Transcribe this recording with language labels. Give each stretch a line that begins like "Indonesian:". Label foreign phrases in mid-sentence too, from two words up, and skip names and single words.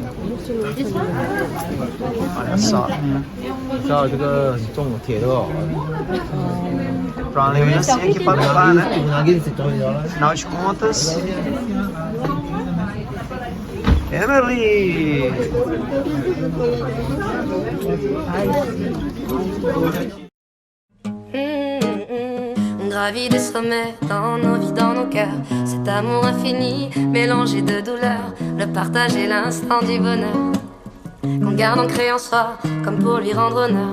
Portuguese: Olha só. Pra uma lembrancinha aqui para levar, né? Afinal de contas. Emily!
French: On gravit des sommets dans nos vies, dans nos cœurs. Cet amour infini, mélangé de douleur, le partage et l'instant du bonheur qu'on garde ancré en soi, comme pour lui rendre honneur.